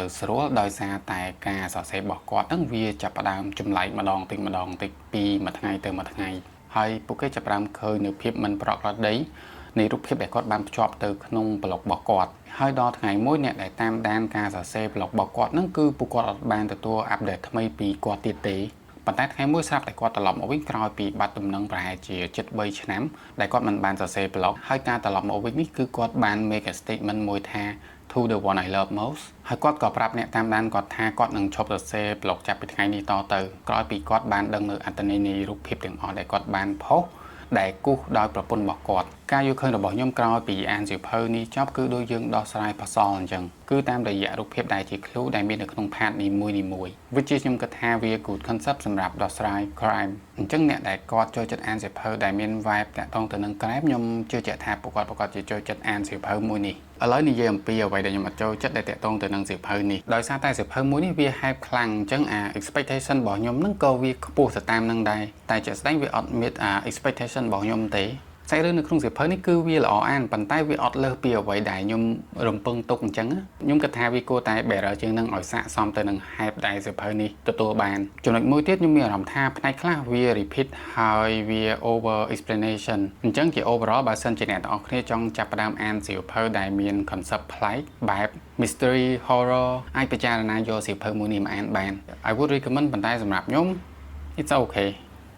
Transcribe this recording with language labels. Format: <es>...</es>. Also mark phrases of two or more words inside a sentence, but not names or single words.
<km>ស្រួលដោយសារតែការសរសេររបស់គាត់នឹងវាចាប់ផ្ដើមចម្លែកម្ដងតិចពីមួយថ្ងៃទៅមួយថ្ងៃហើយពួកគេចាប់ផ្ដើមឃើញនូវភាពមិនប្រក្រតីនៃរូបភាពដែលគាត់បានភ្ជាប់ទៅក្នុង blog របស់គាត់ហើយដល់ថ្ងៃមួយអ្នកដែលតាមដានការសរសេរ blog របស់គាត់ហ្នឹងគឺពួកគាត់អត់បានទទួល update ថ្មីពីគាត់ទៀតទេប៉ុន្តែថ្ងៃមួយស្រាប់តែគាត់ត្រឡប់មកវិញក្រោយពីបាត់ដំណឹងប្រហែល ជា7-3ឆ្នាំដែលគាត់មិនបានសរសេរ blog ហើយការត្រឡប់មកវិញនេះគឺគាត់បាន</km> <en>make a statement</en> <km>មួយថា</km> <en>to the one I love most</en> <km>ហើយគាត់ក៏ប្រាប់អ្នកតាមដានគាត់ថាគាត់នឹងឈប់សរសេរ blog ចាប់ពីថ្ងៃនេះតទៅក្រោយពីគាត់បានដឹងនៅអត្ថន័យនៃរូបភាពទាំងអស់ដែលគាត់បានផុសដែលគូសដោយប្រព ន្ធរបស់គាត់ការយល់ឃើញរបស់ខ្ញុំក្រោយពីអានសៀវភៅនេះចប់គឺដូចយើងដោះស្រាយផសលអញ្ចឹងគឺតាមរយៈរូបភាពដែលជា clue ដែលមាននៅក្នុង part នីមួយៗវាជាខ្ញុំគិតថាវា</km> <en>good concept</en> <km>សម្រាប់ដោះស្រាយ crime អញ្ចឹងអ្នកដែលគាត់ ចូលចិត្តអានសៀវភៅដែលមាន vibe តាក់ទងទៅនឹង crime ខ្ញុំជឿជាក់ថាពួកគាត់ជាចូលចិត្តអានសៀវភៅមួយនេះឥឡូវនិយាយអំពីអ្វីដែលខ្ញុំអត់ចូលចិត្តដែលតាក់ទងទៅនឹងសៀវ ភៅនេះដោយសារតែសៀវភៅមួយនេះវា hype ខ្លាំងអញ្ចឹងexpectation របស់ខ្ញុំហ្នឹងក៏វាខ្ពស់ទៅតាមនឹងដែរតែជាក់ស្ដែងវាអត់មាន expectation របស់ខ្ញុំទេសាច់រឿងនៅក្នុងសៀវភៅនេះគឺវាល្អអានប៉ុន្តែវាអត់លើសពីអ្វីដែលខ្ញុំរំពឹងទុកអញ្ចឹងខ្ញុំគិតថាវាគួរតែ better ជាងនឹងឲ្យស័ក្តិសមទៅនឹង hype ដែលសៀវភៅនេះទទួលបានចំណុចមួយទៀតខ្ញុំមានអារម្មណ៍ថាផ្នែកខ្លះវា repeat ហើយវា</km> <en>over explanation</en> <km>អញ្ចឹងជា overall បើសិនជាអ្នកទាំងអស់គ្នាចង់ចាប់ផ្ដើមអានសៀវភៅដែលមាន concept ប្លែកបែប</km> <en>mystery horror</en> <km>អាចពិចារណាយកសៀវភៅមួយនេះមកអានបាន</km> <en>I would recommend</en> <km>ប៉ុន្តែសម្រាប់ខ្ញុំ</km> <en>it's okay</en>